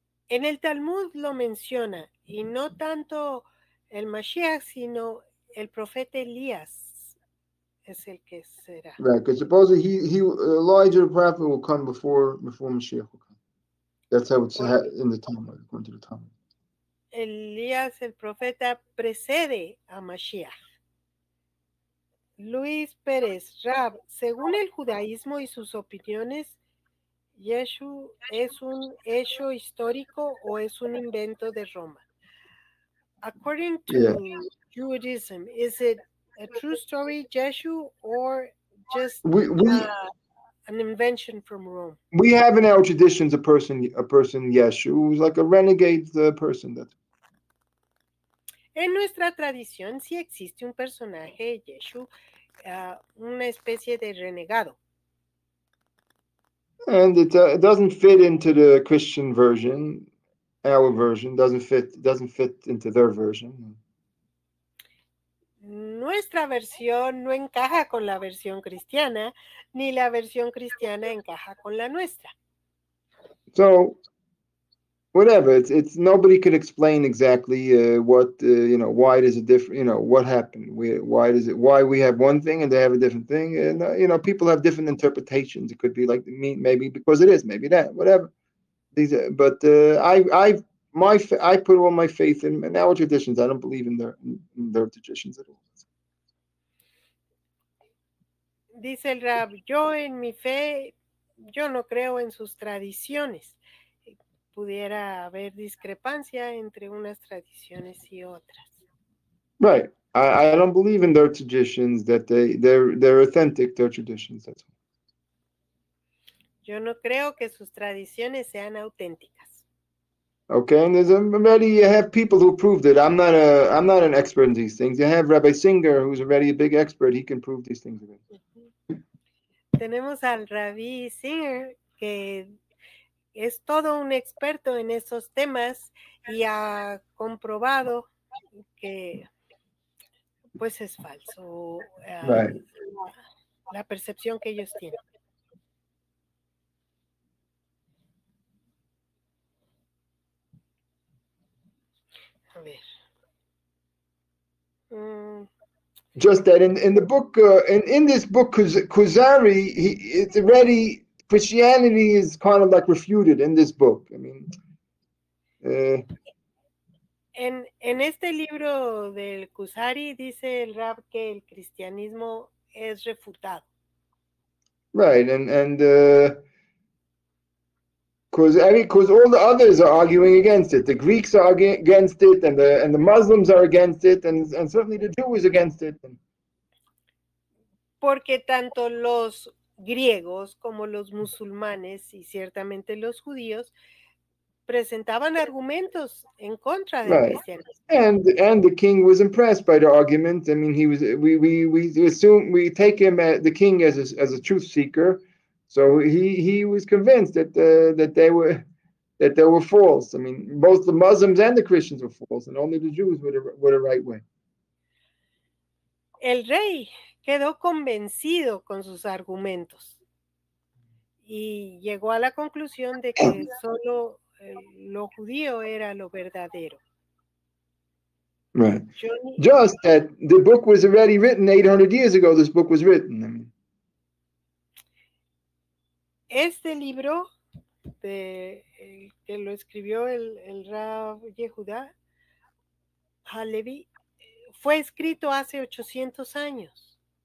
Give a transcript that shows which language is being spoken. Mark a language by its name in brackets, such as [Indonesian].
[Spanish] En el Talmud lo menciona, y no tanto el Mashiach, sino el profeta Elías es el que será. [English] Right, because supposedly Elijah the prophet will come before Mashiach will come. That's how it's in the Talmud, according to the Talmud. [Spanish] Elías el profeta precede a Mashiach. Luis Pérez, Rab, según el judaísmo y sus opiniones, ¿Yeshu es un hecho histórico o es un invento de Roma? [English] According to Judaism, is it a true story, Yeshu, or just an invention from Rome? We have in our traditions a person Yeshu, who's like a renegade person. [Spanish] En nuestra tradición sí existe un personaje, Yeshu, una especie de renegado. [English] And it doesn't fit into the Christian version. our version, doesn't fit into their version. [Spanish] Nuestra versión no encaja con la versión cristiana, ni la versión cristiana encaja con la nuestra. [English] So whatever, it's nobody could explain exactly what why does it differ, what happened, why we have one thing and they have a different thing, and people have different interpretations. It could be like maybe because it is, maybe that, whatever. But I put all my faith in our traditions. I don't believe in their traditions at all. [Spanish] Dice el Rab, yo en mi fe, yo no creo en sus tradiciones. Pudiera haber discrepancia entre unas tradiciones y otras. [English] Right. I don't believe in their traditions, that they're authentic, their traditions. That's all. [Spanish] Yo no creo que sus tradiciones sean auténticas. [English] Okay, and you have people who proved it. I'm not an expert in these things. You have Rabbi Singer, who's already a big expert. He can prove these things. [Spanish] Tenemos al Rabbi Singer, que es todo un experto en esos temas y ha comprobado que pues es falso [English] Right. [Spanish] la percepción que ellos tienen. A ver. [English] Just that in the book, in this book, Kuzari, it's already, Christianity is kind of like refuted in this book. I mean, [Spanish] en este libro del Kuzari dice el Rab que el cristianismo es refutado. [English] Right, and because all the others are arguing against it. The Greeks are against it, and the Muslims are against it, and certainly the Jew is against it. [Spanish] Porque tanto los griegos como los musulmanes y ciertamente los judíos presentaban argumentos en contra del cristianismo. [English] And the king was impressed by the argument. I mean, he was. We assume, we take him the king as a truth seeker, so he was convinced that they were false. I mean, both the Muslims and the Christians were false, and only the Jews were the right way. [Spanish] El rey quedó convencido con sus argumentos y llegó a la conclusión de que solo lo judío era lo verdadero. [English] Right. Just that the book was already written 800 years ago. This book was written. I mean. [Spanish] Este libro que lo escribió el Rab Yehuda Halevi fue escrito hace 800 años.